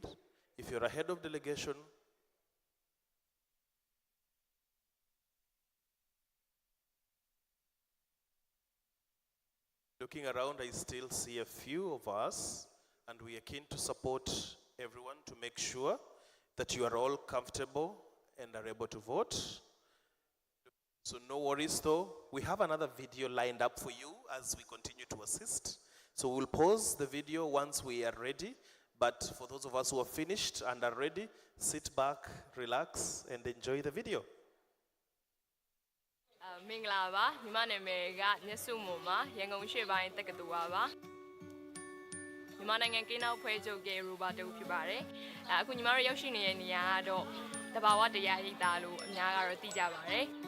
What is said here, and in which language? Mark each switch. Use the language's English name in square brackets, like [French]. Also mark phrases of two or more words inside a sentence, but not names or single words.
[English] If you're a head of delegation, looking around, I still see a few of us, and we are keen to support everyone to make sure that you are all comfortable and are able to vote. So no worries though, we have another video lined up for you as we continue to assist. So we'll pause the video once we are ready, but for those of us who are finished and are ready, sit back, relax, and enjoy the video. [Burmese] မင်္ဂလာပါညီမနာမည်ကညစုမွန်ပါရန်ကုန်ရှေ့ပိုင်းတက္ကသိုလ်ပါမြန်မာနိုင်ငံကင်းနောက်ဖွဲ့ချုပ်ရဲ့ရူပါတူဖြစ်ပါတယ်အခုညီမတို့ရောက်ရှိနေတဲ့နေရာကတော့တဘာဝတရားရိပ်သာလို့အများကတော့သိကြပါတယ်